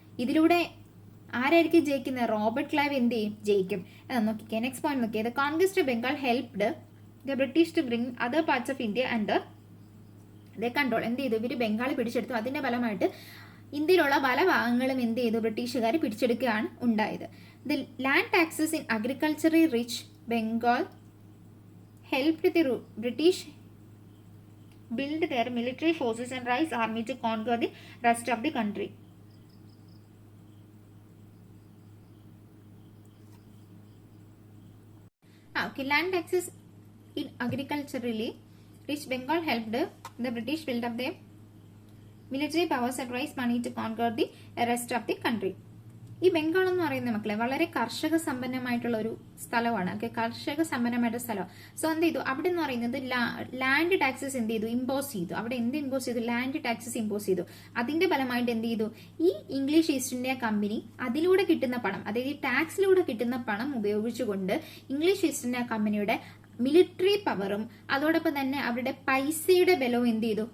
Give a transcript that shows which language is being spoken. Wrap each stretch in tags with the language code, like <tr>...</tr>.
<ml>ഇതിലൂടെ ആരായിരിക്കും ജയിക്കുന്നത്? റോബർട്ട് ക്ലൈവ് എന്ത് ചെയ്യും? ജയിക്കും. നോക്കിക്കേ, നെക്സ്റ്റ് പോയിന്റ് നോക്കിയേ.</ml> <en>The conquest of Bengal helped the British to bring other parts of India under the control.</en> <ml>എന്ത് ചെയ്തു? ഇവർ ബംഗാൾ പിടിച്ചെടുത്തു. അതിന്റെ ഫലമായിട്ട് ഇന്ത്യയിലുള്ള പല ഭാഗങ്ങളും എന്ത് ചെയ്തു? ബ്രിട്ടീഷുകാർ പിടിച്ചെടുക്കുകയാണ് ഉണ്ടായത്.</ml> <en>The land taxes in agriculturally rich Bengal helped the British build their military forces and raise army to conquer the rest of the country. Okay, land taxes in agriculturally rich Bengal helped the British build up their military powers and raise money to conquer the rest of the country.</en> <ml>ഈ ബംഗാൾ എന്ന് പറയുന്ന മക്കളെ വളരെ കർഷക സമ്പന്നമായിട്ടുള്ള ഒരു സ്ഥലമാണ്. Okay, കർഷക സമ്പന്നമായിട്ടുള്ള സ്ഥലമാണ്. സോ എന്ത് ചെയ്തു? അവിടെ എന്ന് പറയുന്നത് ലാൻഡ് ടാക്സസ് എന്ത് ചെയ്തു? ഇമ്പോസ് ചെയ്തു. അവിടെ എന്ത് ഇമ്പോസ് ചെയ്തു? ലാൻഡ് ടാക്സസ് ഇമ്പോസ് ചെയ്തു. അതിന്റെ ഫലമായിട്ട് എന്ത് ചെയ്തു? ഈ ഇംഗ്ലീഷ് ഈസ്റ്റ് ഇന്ത്യ കമ്പനി അതിലൂടെ കിട്ടുന്ന പണം, അതായത് ഈ ടാക്സിലൂടെ കിട്ടുന്ന പണം ഉപയോഗിച്ചുകൊണ്ട് ഇംഗ്ലീഷ് ഈസ്റ്റ് ഇന്ത്യ കമ്പനിയുടെ മിലിറ്ററി പവറും അതോടൊപ്പം തന്നെ അവരുടെ പൈസയുടെ ബലവും എന്ത് ചെയ്തു?</ml>